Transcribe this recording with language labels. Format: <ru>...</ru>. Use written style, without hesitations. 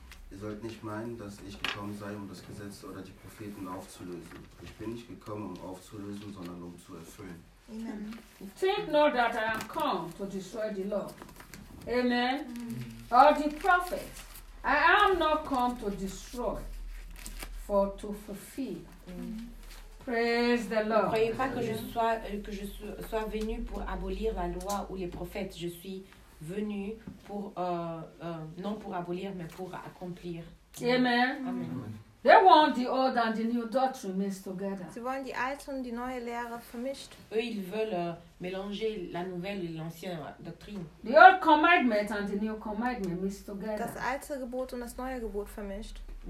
<de>Ihr sollt nicht meinen, dass ich gekommen sei, um das Gesetz oder die Propheten aufzulösen. Ich bin nicht gekommen, um aufzulösen, sondern um zu erfüllen. Amen.</de> <en>Think not that I have come to destroy the law. Amen. Or the prophets. I am not come to destroy. For to fulfill. Praise the Lord.</en> <fr>Ne croyez pas que je sois venu pour abolir la loi ou les prophètes. Je suis venu pour non pour abolir mais pour accomplir. Amen. Amen.</fr> <en>They want the old and the new doctrine mixed together.</en> <de>Sie wollen die alte und die neue Lehre vermischt.</de> <fr>Eux, ils veulent mélanger la nouvelle et l'ancienne doctrine.</fr> <en>The old commandment and the new commandment mixed together.</en> <de>Das alte Gebot und das neue Gebot vermischt.</de>